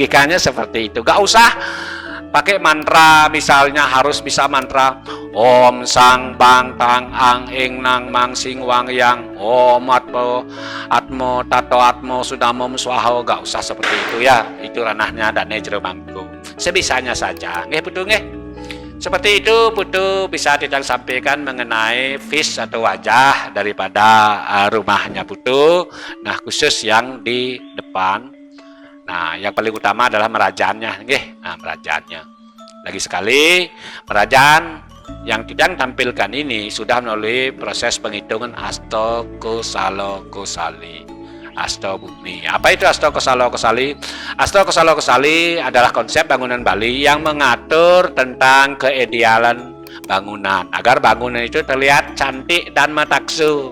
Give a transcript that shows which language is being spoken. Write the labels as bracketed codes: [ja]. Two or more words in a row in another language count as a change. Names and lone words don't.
[id] Logikanya seperti itu. Gak usah pakai mantra, misalnya harus bisa mantra [sa] ॐ सं बं तं अं इं नं मं शिं वं यं ॐ आत्मा तत्त्व आत्मा शुद्धमाम् स्वाहा. [id] Gak usah seperti itu ya, itu ranahnya Dane Jero Mangku, sebisanya saja nggih putu nggih. Seperti itu putu bisa tidak sampaikan mengenai fish atau wajah daripada rumahnya putu. Nah khusus yang di depan, nah yang paling utama adalah merajannya nggih. Nah merajannya lagi sekali, merajan yang tidak tampilkan ini sudah melalui proses penghitungan Asto Kosalo Kosali, Asto Bumi. Apa itu Asto Kosalo Kosali? Asto Kosalo Kosali adalah konsep bangunan Bali yang mengatur tentang keidealan bangunan agar bangunan itu terlihat cantik dan mataksu.